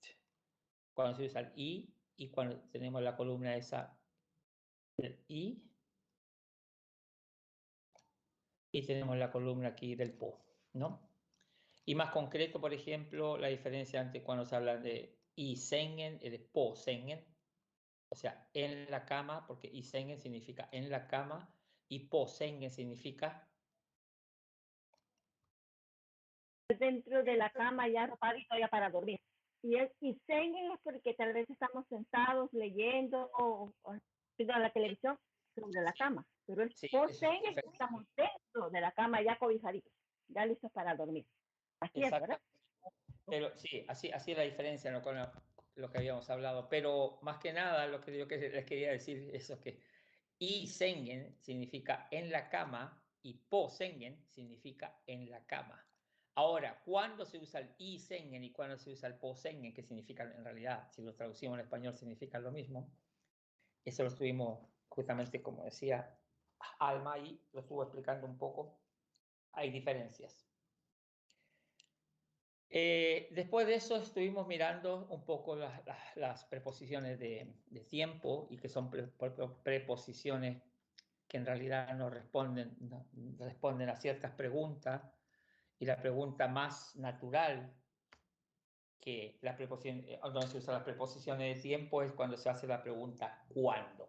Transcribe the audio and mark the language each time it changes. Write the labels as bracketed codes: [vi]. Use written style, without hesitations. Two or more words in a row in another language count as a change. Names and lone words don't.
[es] Cuando se usa el y cuando tenemos la columna esa del y tenemos la columna aquí del po, ¿no? Y más concreto, por ejemplo, la diferencia entre cuando se habla de [sv] i sängen [es] y de [sv] på sängen, [es] o sea, en la cama, porque [sv] i sängen [es] significa en la cama y [sv] på sängen [es] significa dentro de la cama ya arropadito ya para dormir. Y senguen es porque tal vez estamos sentados leyendo o viendo la televisión sobre la cama, pero el sí, senguen estamos dentro de la cama ya cobijaditos, ya listos para dormir. Así es, ¿verdad? Pero sí, así es la diferencia, ¿no? Con lo que habíamos hablado. Pero más que nada, lo que yo les quería decir es que [sv] i sängen [es] significa en la cama y [sv] på sängen [es] significa en la cama. Ahora, ¿cuándo se usa el [sv] i sängen [es] y cuándo se usa el [sv] på sängen, [es] que significa en realidad, si lo traducimos en español, significa lo mismo? Eso lo estuvimos justamente, como decía Alma, ahí lo estuvo explicando un poco. Hay diferencias. Después de eso estuvimos mirando un poco las preposiciones de tiempo y que son preposiciones que en realidad no responden a ciertas preguntas, y la pregunta más natural que la preposición, donde se usan las preposiciones de tiempo es cuando se hace la pregunta ¿cuándo?